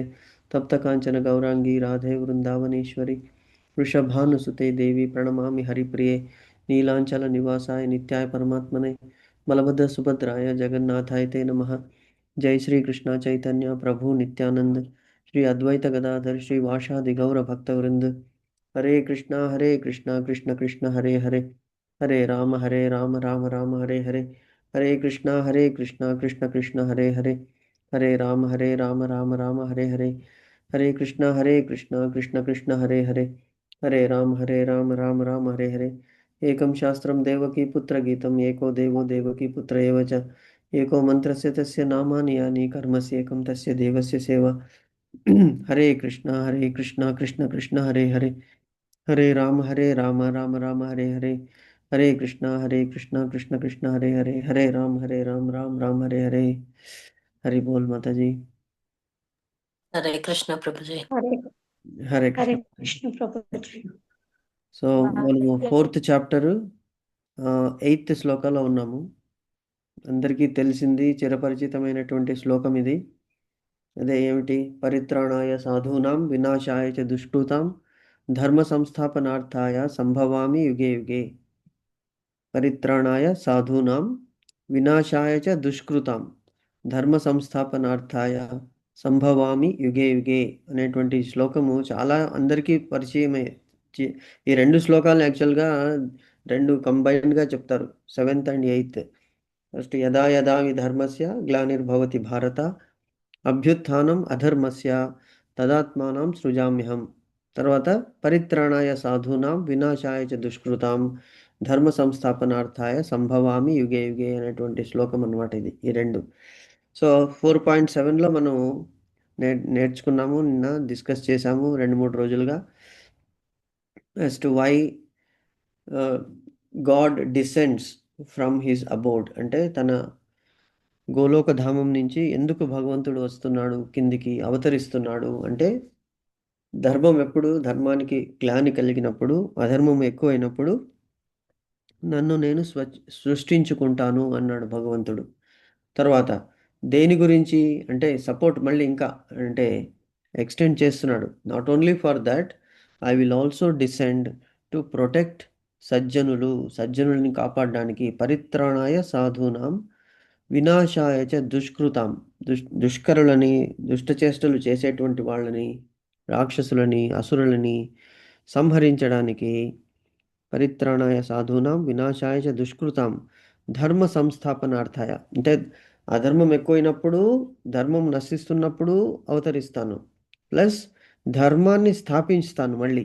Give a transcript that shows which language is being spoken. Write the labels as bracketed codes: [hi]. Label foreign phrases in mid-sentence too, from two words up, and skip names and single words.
[sa] तप्तकाञ्चन गौराङ्गी राधे वृन्दावनेश्वरी वृषभानुसुते देवी प्रणमामि हरिप्रिये नीलाञ्चलनिवासाय नित्याय परमात्मने बलभद्रसुभद्राय जगन्नाथाय ते नमः। जय श्री कृष्ण चैतन्य प्रभु नित्यानंद श्री अद्वैत गदाधर श्रीवासादि गौर भक्तवृंद। हरे कृष्णा कृष्ण कृष्ण हरे हरे हरे राम राम राम हरे हरे। हरे कृष्णा कृष्ण कृष्ण हरे हरे हरे राम राम राम हरे हरे। हरे कृष्णा कृष्ण कृष्ण हरे हरे हरे राम राम राम हरे हरे। एकं शास्त्रं देवकी पुत्रगीतम् एको देवो देवकी पुत्र एव च एको मन्त्रस्य तस्य नामानि यानि कर्मस्य एकं तस्य देवस्य सेवा। हरे कृष्णा कृष्ण कृष्ण हरे हरे हरे राम राम राम हरे हरे। हरे कृष्णा कृष्ण कृष्ण हरे हरे हरे राम राम राम हरे हरे। [hi] हरि बोल माता जी। हरे कृष्ण प्रभु जी। हरे हरे हरे कृष्ण। कृष्ण प्रभु जी। [te] సో మనము [en] fourth chapter [te] 8th శ్లోకాలో ఉన్నాము. అందరికీ తెలిసింది చిరపరిచితమైనటువంటి శ్లోకం ఇది. అదే ఏమిటి? [sa] పరిత్రాణాయ సాధూనాం వినాశాయ చ దుష్కృతాం ధర్మ సంస్థాపనార్థాయ సంభవామి యుగే యుగే. పరిత్రాణాయ సాధూనాం వినాశాయ చ దుష్కృతాం ధర్మ సంస్థాపనార్థాయ సంభవామి యుగే యుగే [te] అనేటువంటి శ్లోకము చాలా అందరికీ పరిచయమే. ఈ రెండు శ్లోకాలు యాక్చువల్గా రెండు కంబైన్డ్గా చెప్తారు, [en] 7th and 8th. [sa] ఫస్ట్ యదా యదా వి ధర్మస్య గ్లానిర్భవతి భారత అభ్యుత్థానం అధర్మస్య తదాత్మానం సృజామ్యహం. తర్వాత పరిత్రాణాయ సాధూనాం వినాశాయ చ దుష్కృతాం ధర్మ సంస్థాపనార్థాయ సంభవామి యుగే యుగే [te] అనేటువంటి శ్లోకం అన్నమాట ఇది, ఈ రెండు. సో 4.7లో మనం నేర్చుకున్నాము, నిన్న డిస్కస్ చేసాము 2-3 రోజులుగా. [en] as to why God descends from his abode, [te] అంటే తన గోలోక ధామం నుంచి ఎందుకు భగవంతుడు వస్తున్నాడు, కిందికి అవతరిస్తున్నాడు అంటే ధర్మానికి గ్లాని కలిగినప్పుడు, అధర్మం ఎక్కువైనప్పుడు నన్ను నేను సృష్టించుకుంటాను అన్నాడు భగవంతుడు. తర్వాత దేని గురించి అంటే సపోర్ట్ మళ్ళీ ఇంకా అంటే ఎక్స్టెండ్ చేస్తున్నాడు. [en] not only for that I will also descend to protect [te] సజ్జనుల్ని కాపాడడానికి. [sa] పరిత్రాణాయ సాధూనాం వినాశాయ చ దుష్కృతాం [te] దుష్కరులని, దుష్టచేష్టలు చేసేటువంటి వాళ్ళని, రాక్షసులని, అసురులని సంహరించడానికి. [sa] పరిత్రాణాయ సాధూనాం వినాశాయ చ దుష్కృతాం ధర్మ సంస్థాపనార్థాయ [te] అంటే అధర్మం ఎక్కువైనప్పుడు, ధర్మం నశిస్తున్నప్పుడు అవతరిస్తాను, ప్లస్ ధర్మాన్ని స్థాపిస్తాను మళ్ళీ.